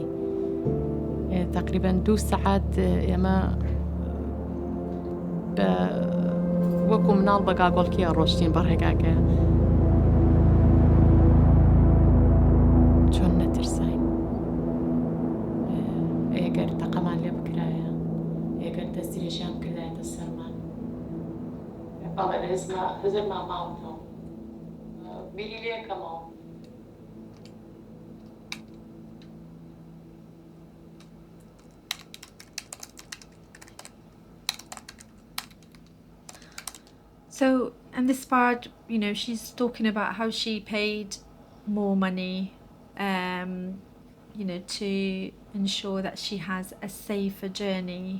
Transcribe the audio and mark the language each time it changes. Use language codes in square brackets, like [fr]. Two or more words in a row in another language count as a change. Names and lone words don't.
[ckb] تقریبا 2 سەعات ئێمە وەکو مناڵ بە گاگۆڵکیە ڕۆشتین بە ڕێگاکەیە. چۆن نەترساین؟ ئەگەر تەقەمان لێ [en] But it is not, is it my mouth? Birilia, come on. So, and this part, you know, she's talking about how she paid more money, you know, to ensure that she has a safer journey.